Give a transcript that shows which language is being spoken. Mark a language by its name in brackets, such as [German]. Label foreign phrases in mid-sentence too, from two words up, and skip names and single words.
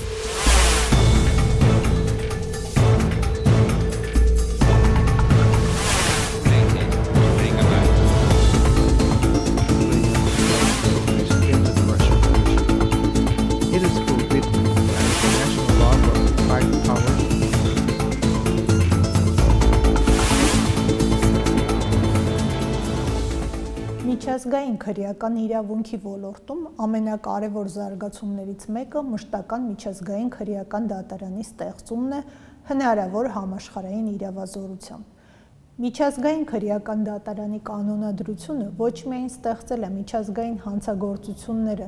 [English] It is forbidden by international law for private power. [Armenian] Միջազգային քրեական իրավունքի ոլորտում ամենակարևոր զարգացումներից մեկը մշտական միջազգային քրեական դատարանի ստեղծումն է հնարավոր համաշխարհային իրավազորությամբ։ Միջազգային քրեական դատարանի կանոնադրությունը ոչ միայն ստեղծել է միջազգային հանցագործությունները